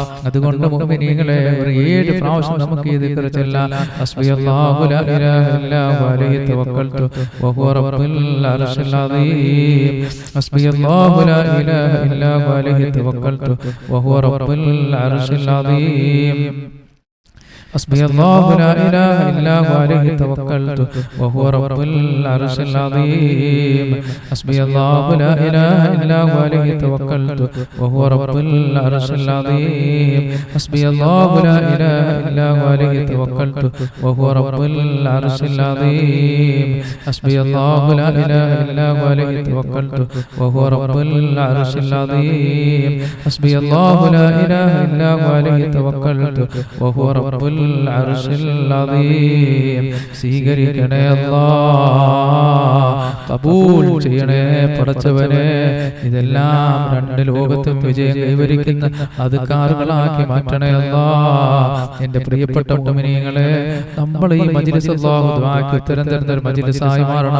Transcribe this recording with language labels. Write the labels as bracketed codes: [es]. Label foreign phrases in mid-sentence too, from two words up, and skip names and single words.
[ml] അതുകൊണ്ട് മുഅ്മിനീങ്ങളെ ഒരു 7 പ്രാവശ്യം നമുക്ക് ഈ ദിക്ർ ചൊല്ലാം. [ar] حسبي الله لا إله إلا هو عليه توكلت وهو رب العرش العظيم. حسبي الله لا إله إلا هو عليه توكلت وهو رب العرش العظيم. حسبي الله لا إله إلا هو عليه توكلت وهو رب العرش العظيم. حسبي الله لا إله إلا هو عليه توكلت وهو رب العرش العظيم. حسبي الله لا إله إلا هو عليه توكلت وهو رب العرش العظيم. حسبي الله لا إله إلا هو عليه توكلت وهو رب العرش العظيم. حسبي الله لا إله إلا هو عليه توكلت وهو رب [ml] സ്വീകരിക്കണേ അല്ലാഹ്, കബൂൽ ചെയ്യണേ പടച്ചവനെ. ഇതെല്ലാം 2 ലോകത്തും വിജയം കൈവരിക്കുന്ന അദ്കാറുകളാക്കി മാറ്റണേ അല്ലാഹ്. എൻ്റെ പ്രിയപ്പെട്ട മുഅ്മിനീങ്ങളെ, നമ്മൾ ഈ മജ്ലിസ് അല്ലാഹു ദുആക്ക് ഉത്തരം തരുന്ന ഒരു മജ്ലിസായി മാറണം.